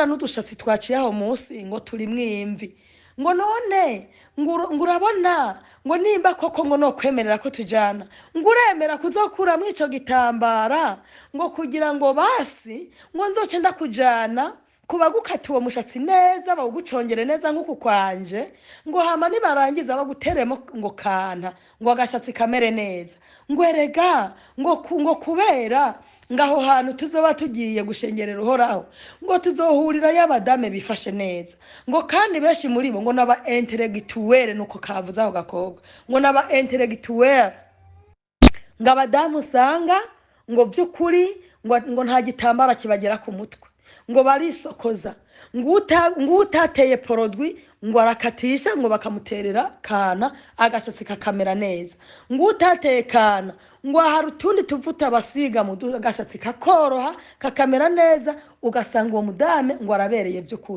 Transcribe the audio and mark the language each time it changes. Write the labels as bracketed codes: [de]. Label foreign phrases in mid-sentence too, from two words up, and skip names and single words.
[rn] n'udushatsi twaciye aho munsi ngo turi mwimvi, ngo none ngo urabona ngo nimba koko ngo no kwemerera ko tujana, ngo uremera kuzokura muri ico gitambara ngo kugira ngo basi ngo nzoce ndakujana kuba gukata uwo mushatsi neza bawugucongere neza nk'uku kwanje, ngo hama nibarangiza baguteremo ngo kana ngo agashatsi kamere neza. ngo erega ngo kubera ngaho hantu tuzoba tugiye gushengerera uhoraho ngo tuzohurira y'abadame bifashe neza, ngo kandi benshi muri bo ngo naba intellectuel, nuko kavuze aho gakobwa, ngo naba intellectuel, ngo abadamu usanga ngo by'ukuri ngo nta gitambara kibagera ku mutwe, ngo barisokoza, ngo utateye porodwi ngo arakatisha ngo bakamuterera kana agashatsi kakamera neza, ngo utateye kana ngo hari utundi tuvuta basiga mu agashatsi kakoroha kakamera neza, ugasanga uwo mudame ngo arabereye by'ukuri.